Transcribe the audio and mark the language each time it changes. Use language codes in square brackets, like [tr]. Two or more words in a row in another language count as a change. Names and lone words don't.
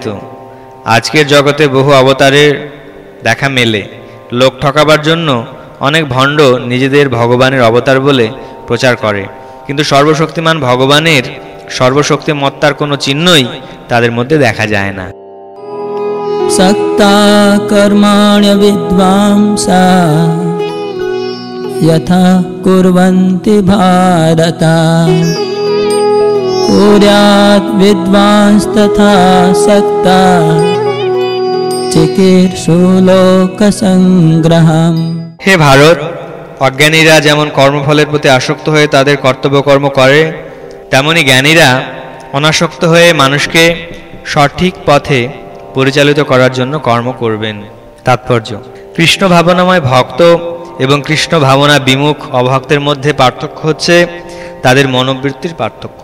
[bn] আজকের জগতে বহু অবতারের দেখা মেলে। লোক ঠকাবার জন্য অনেক ভণ্ড নিজেদের ভগবানের অবতার বলে প্রচার করে, কিন্তু সর্বশক্তিমান ভগবানের সর্বশক্তিমত্তার কোনো চিহ্নই তাদের মধ্যে দেখা যায় না। [sa] सक्ता कर्माण्य विद्वांसा यथा कुर्वन्ति भारत कुर्यात् विद्वांस्तथा सक्ता चिकीर्षुलोकसंग्रहम्। [bn] হে ভারত, অজ্ঞানীরা যেমন কর্মফলের প্রতি আসক্ত হয়ে তাদের কর্তব্য কর্ম করে, তেমনি জ্ঞানীরা অনাসক্ত হয়ে মানুষকে সঠিক পথে পরিচালিত করার জন্য কর্ম করবেন। তাৎপর্য: কৃষ্ণ ভাবনাময় ভক্ত এবং কৃষ্ণ ভাবনা বিমুখ অভক্তের মধ্যে পার্থক্য হচ্ছে তাদের মনোবৃত্তির পার্থক্য।